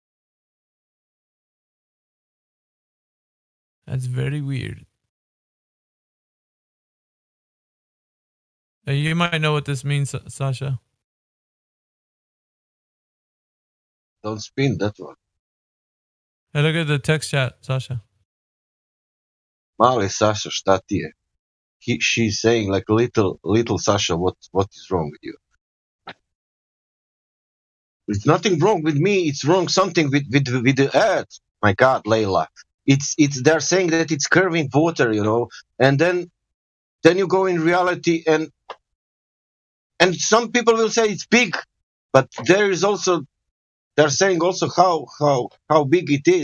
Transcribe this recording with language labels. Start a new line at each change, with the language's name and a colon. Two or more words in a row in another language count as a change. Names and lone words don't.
English: That's very weird. You might know what this means, Sasha. Don't spin that one. Hey, look at the text chat, Sasha.
Serbian: Mali Sasha, šta ti je?
English: She's saying like little Sasha, what is wrong with you? It's nothing wrong with me. It's wrong something with the earth. My God, Layla. It's they're saying that it's curving water, you know, and then you go in reality and some people will say it's big, but there is also they're saying also how big it is.